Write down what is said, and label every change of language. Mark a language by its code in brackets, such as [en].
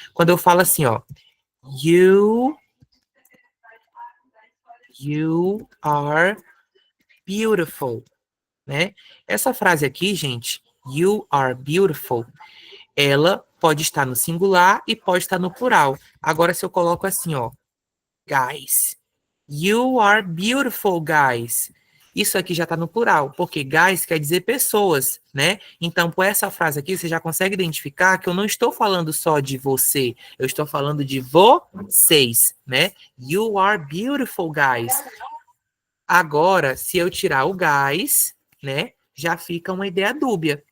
[pt] Quando eu falo assim, ó, [en] you are beautiful, [pt] né? Essa frase aqui, gente, [en] you are beautiful, [pt] ela pode estar no singular e pode estar no plural. Agora, se eu coloco assim, ó, [en] guys, you are beautiful, guys. [pt] Isso aqui já está no plural, porque guys quer dizer pessoas, né? Então, por essa frase aqui, você já consegue identificar que eu não estou falando só de você, eu estou falando de vocês, né? [en] You are beautiful, guys. [pt] Agora, se eu tirar o guys, né, já fica uma ideia dúbia.